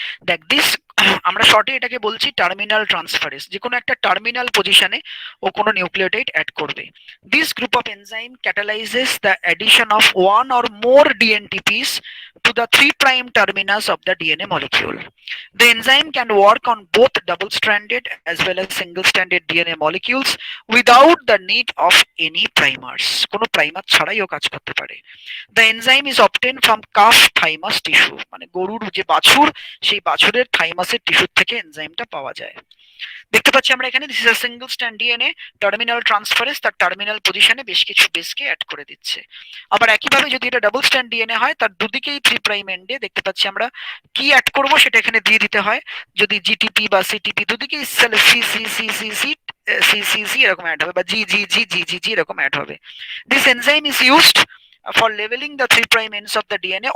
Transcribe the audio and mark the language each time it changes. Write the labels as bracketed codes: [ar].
[bn] দেখ দিস, আমরা শর্টে এটাকে বলছি টার্মিনাল ট্রান্সফারেজ, যে কোনো একটা টার্মিনাল পজিশনে ও কোনো নিউক্লিওটাইড অ্যাড করবে। [en] This group of enzyme catalyses the addition of one or more dNTPs to the 3' terminus of the DNA molecule. The enzyme can work on both double-stranded as well as single-stranded DNA molecules without the need of any primers. [bn] কোনো primer ছাড়াইও কাজ করতে পারে। [en] The enzyme is obtained from calf thymus tissue, [bn] মানে গরুর যে বাছুর, সেই বাছুরের থাইমাসের টিস্যু থেকে এনজাইমটা পাওয়া যায়। দেখতে পাচ্ছি আমরা এখানে [en] this is a single strand DNA terminal transferase, [bn] তার টার্মিনাল পজিশনে বেশ কিছু বেসকে অ্যাড করে দিচ্ছে। আবার একইভাবে যদি এটা ডাবল স্ট্র্যান্ড ডিএনএ হয়, তার দুদিকেই 3' এন্ডে দেখতে পাচ্ছি আমরা কি অ্যাড করব সেটা এখানে দিয়ে দিতে হয়। যদি জিটিপি বা সিটিপি দুদিকেই C C C C C C C C এরকম অ্যাড হবে, বা জি জি জি জি জি জি এরকম অ্যাড হবে। [en] This enzyme is used for leveling the 3' ends of the DNA.